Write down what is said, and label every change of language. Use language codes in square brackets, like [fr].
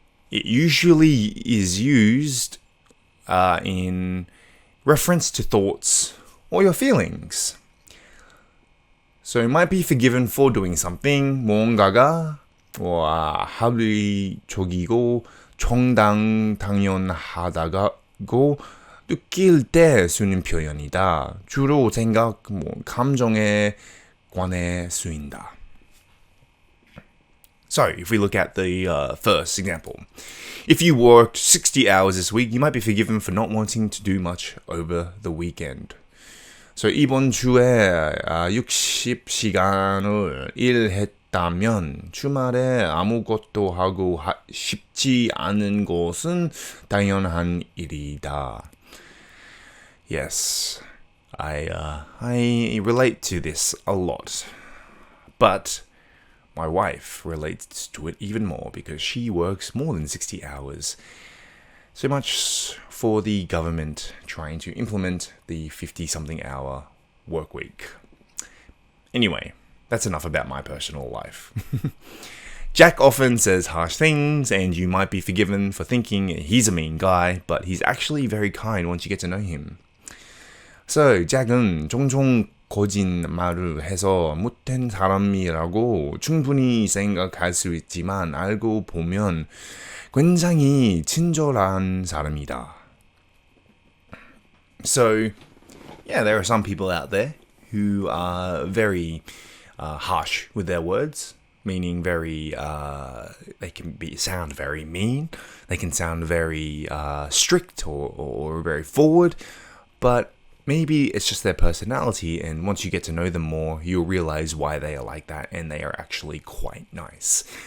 [en] It usually is used in reference to thoughts or your feelings. So it might be forgiven for doing something, [ko] 무언가가 합리적이고 정당당연하다고 느낄 때 쓰는 표현이다. 주로 생각, 감정에 관해 쓰인다. [en] So, if we look at the first example. If you worked 60 hours this week, you might be forgiven for not wanting to do much over the weekend. [ko] So, 이번 주에 60시간을 일했다면 주말에 아무것도 하고 싶지 않은 것은 당연한 일이다. [en] Yes, I relate to this a lot. But my wife relates to it even more because she works more than 60 hours. So much for the government trying to implement the 50-something hour work week. Anyway, that's enough about my personal life. Jack often says harsh things, and you might be forgiven for thinking he's a mean guy, but he's actually very kind once you get to know him. [ko] So, 잭은 종종 거짓말을 해서 못된 사람이라고 충분히 생각할 수 있지만 알고 보면 굉장히 친절한 사람이다. [en] So, yeah, there are some people out there who are very harsh with their words, meaning very, they can sound very mean, they can sound very strict or very forward, but maybe it's just their personality, and once you get to know them more, you'll realize why they are like that, and they are actually quite nice.